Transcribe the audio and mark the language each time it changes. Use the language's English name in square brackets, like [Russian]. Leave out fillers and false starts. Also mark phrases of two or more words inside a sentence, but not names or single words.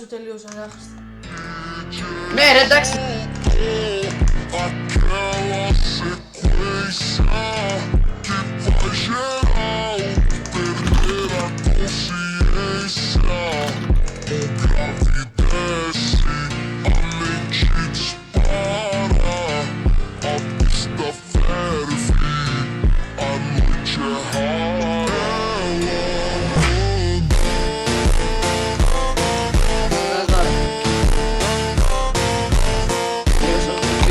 [Greek] τελείωσε, άχρηστα. Ναι, ρε, εντάξει. [Portuguese] Aquela sequência que faz geral perder a consciência. O grave desce, a mente dispara, a pista ferve, a noite é rara. Agora. [Greek] Λίγο σορτή.